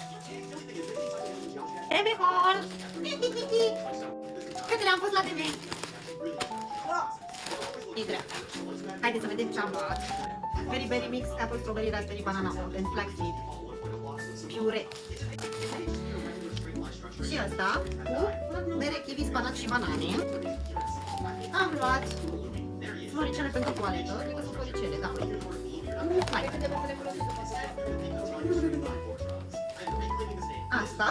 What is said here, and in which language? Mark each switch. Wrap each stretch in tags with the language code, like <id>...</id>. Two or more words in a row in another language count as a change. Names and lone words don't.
<ro>Ebehol! Fetele, am fost la TV. E dreapta. Haideți să vedem ce am luat.</ro> <en>Berry mix, apple, strawberry, raspberry, banana, and flaxseed.</en> <ro>Piure. Și asta cu mere, kiwi, spanac și banane. Am luat floricele pentru toaletă. Cred că sunt floricele, da. Hai. Asta.</ro>